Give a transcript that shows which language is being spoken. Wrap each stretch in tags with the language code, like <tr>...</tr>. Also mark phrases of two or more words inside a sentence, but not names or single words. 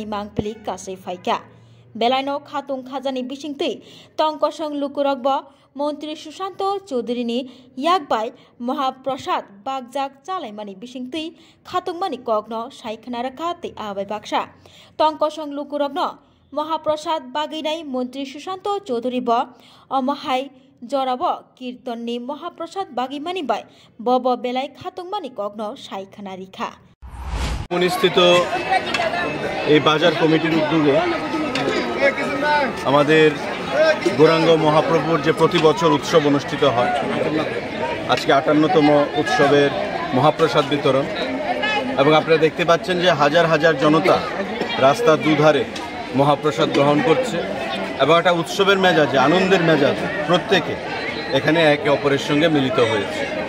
<trp>मांगपली कासै फायका बेलायनो खातुं खाजानि बिसिंतै तंकसं लुकुरक ब मंत्री सुशांत चौधरीनि याकबाय महाप्रसाद बागजाक चालायमानि बिसिंतै खातुंमानि कग्न सायखना रखा ते आबाय बाक्सा तंकसं लुकुरकनो महाप्रसाद बागैनाय मंत्री सुशांत चौधरी ब अमहाय जराब कीर्तननि महाप्रसाद बागैमानि बाय बब बेलाय खातुंमानि कग्न सायखना रिखा</trp> <bn>অনুষ্ঠিত এই বাজার কমিটির উদ্যোগে আমাদের গৌরাঙ্গ মহাপ্রভুর যে প্রতি বছর উৎসব অনুষ্ঠিত হয় আজকে ৫৮তম উৎসবের মহাপ্রসাদ বিতরণ এবং আপনারা দেখতে পাচ্ছেন যে হাজার হাজার জনতা রাস্তার দুধারে মহাপ্রসাদ গ্রহণ করছে এবং একটা উৎসবের মেজাজে আনন্দের মেজাজে প্রত্যেকে এখানে একে অপরের সঙ্গে মিলিত হয়েছে।</bn>